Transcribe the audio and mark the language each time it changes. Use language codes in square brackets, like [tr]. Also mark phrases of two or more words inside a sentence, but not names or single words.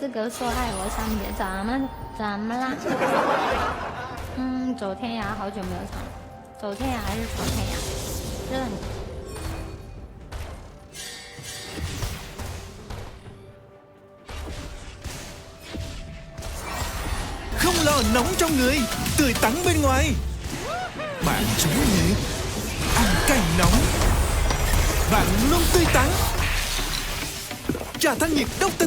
[zh] 说爱我想你，怎么啦？走天涯好久没有唱了，走天涯还是闯天涯？知道你。 [vi] Không lo nóng trong người, tươi tắn bên ngoài. Bạn trúng nghệ, ăn cay nóng. Bạn luôn tươi tắn. Trà thanh nhiệt Dr.